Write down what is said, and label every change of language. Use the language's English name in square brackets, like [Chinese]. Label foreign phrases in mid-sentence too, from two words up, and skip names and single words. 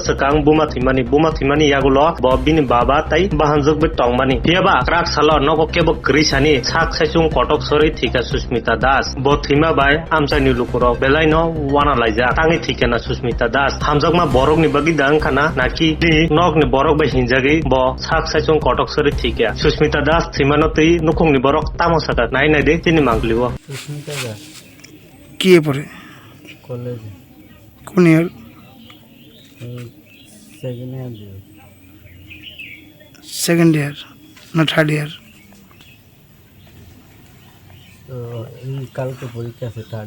[Kok Borok] Sekang Bumathimani Yagulo Bobini Baba Tai Bahanjok Betongmani Piaba Krak Salo Nogo Kebo Grisani Sak Saisung Kotok Sorojak Susmita Das Bothima Bai Amchani Lukuro Belaino Wana Laija Tangi Thikana Susmita Das Hamjokma Borok ni Bagi Dangkana Naki Nok ni Borok Bai Hinjagi Bo Sak Saisung Kotok Sorojak Susmita Das Thimanoti Nukung ni Borok Tamosaka Nai de Tini Mangliwo Susmita Das [Bangla] কি পড়ে কলেজ কোন ইয়ার [English] second year [Bangla] না [English] third year [Bangla] তো কালকে পরীক্ষা আছে থার্ড